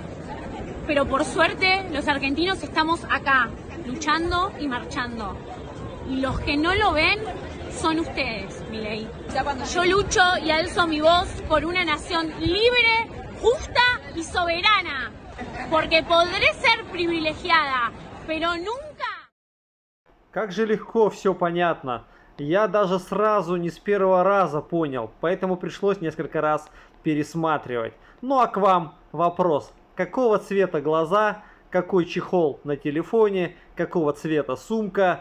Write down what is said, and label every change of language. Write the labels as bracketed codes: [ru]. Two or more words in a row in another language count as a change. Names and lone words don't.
[es] Pero por suerte los argentinos estamos acá, luchando y marchando. Y los que no lo ven son ustedes, Milei. Yo lucho y alzo mi voz por una nación libre, justa y soberana. Porque podré ser privilegiada, pero nunca... [ru] Как же легко все понятно. Я даже сразу не с первого раза понял, поэтому пришлось несколько раз пересматривать. Ну а к вам вопрос. Какого цвета глаза, какой чехол на телефоне, какого цвета сумка?